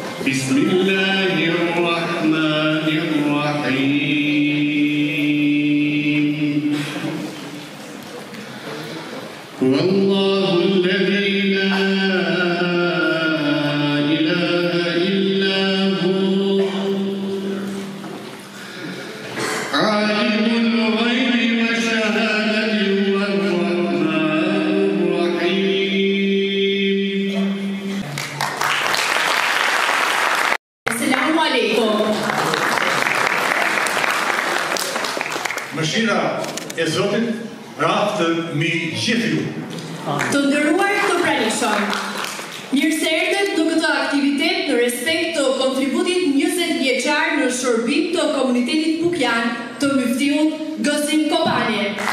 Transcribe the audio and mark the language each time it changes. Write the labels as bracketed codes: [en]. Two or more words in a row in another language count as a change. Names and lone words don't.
[ar] بسم الله الرحمن الرحيم هو الله الذي لا إله إلا هو عالم الغيب والشهادة هو الرحمن الرحيم. السلام عليكم. [sq] Mëshira e Zotit raftë mi gjithë ju. Të nderuar të pranishëm, mirë se erdhët në këtë aktivitet në respekt të kontributit 20 vjeçar në shërbim të komunitetit Pukjan të Myftiut Gëzim Kopani.